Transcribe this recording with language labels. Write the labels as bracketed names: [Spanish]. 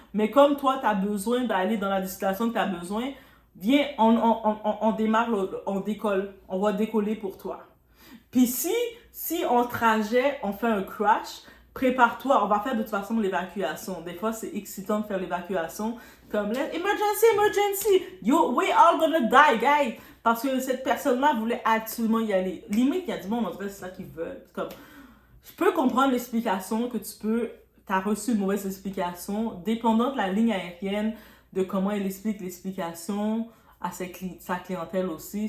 [French] Mais comme toi, tu as besoin d'aller dans la destination que tu as besoin, viens, on démarre, on décolle. On va décoller pour toi. Puis si en trajet, on fait un crash, prépare-toi, on va faire de toute façon l'évacuation. Des fois, c'est excitant de faire l'évacuation. [English] Comme, emergency, we all gonna die, guys. [French] Parce que cette personne-là voulait absolument y aller. Limite, il y a du monde, on dirait c'est ça qu'ils veulent. Comme, je peux comprendre l'explication que t'as reçu une mauvaise explication, dépendant de la ligne aérienne, de comment elle explique l'explication à sa clientèle aussi.